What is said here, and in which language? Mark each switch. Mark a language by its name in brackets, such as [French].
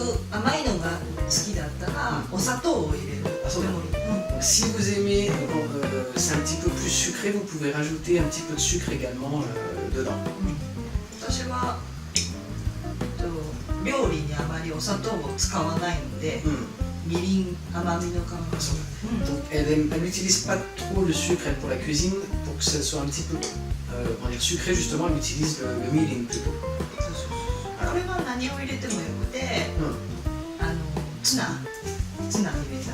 [Japanese] 甘いのが好きだったら、お砂糖を入れる。 [French] Ah, ça, [Japanese] でも [French] Donc, si vous aimez, c'est un petit peu plus sucré, vous pouvez rajouter un petit peu de sucre également dedans. [Japanese] 私は料理にあまりお砂糖を使わないので、みりん甘みの感じ。 [French] Donc, elle n'utilise pas trop le sucre elle, pour la cuisine, pour que ça soit un petit peu comment dire, sucré justement, elle utilise le mirin plutôt. [Japanese] これは何を入れてもよくて、ツナ入れたり。